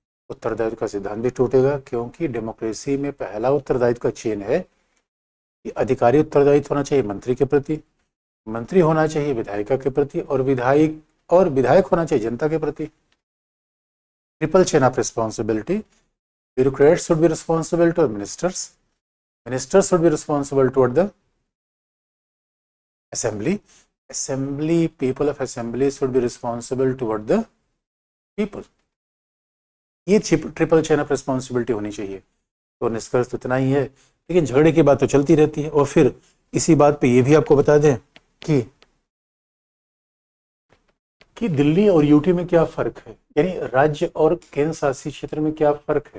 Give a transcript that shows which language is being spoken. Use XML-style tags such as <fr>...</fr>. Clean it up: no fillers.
<hi>उत्तरदायित्व का सिद्धांत भी टूटेगा, क्योंकि डेमोक्रेसी में पहला उत्तरदायित्व का चेन है कि अधिकारी उत्तरदायित्व होना चाहिए मंत्री के प्रति, मंत्री होना चाहिए विधायिका के प्रति, और विधायक होना चाहिए जनता के प्रति।</hi> <en>Triple chain of responsibility. Bureaucrats should be responsible to ministers, ministers should be responsible toward the assembly people of assembly should be responsible toward the people।</en> <hi>ये ट्रिपल चेन ऑफ रिस्पॉन्सिबिलिटी होनी चाहिए। तो निष्कर्ष तो इतना ही है। लेकिन झगड़े की बात तो चलती रहती है। और फिर इसी बात पे ये भी आपको बता दें कि दिल्ली और यूटी में क्या फर्क है, यानी राज्य और केंद्र शासित क्षेत्र में क्या फर्क है।</hi>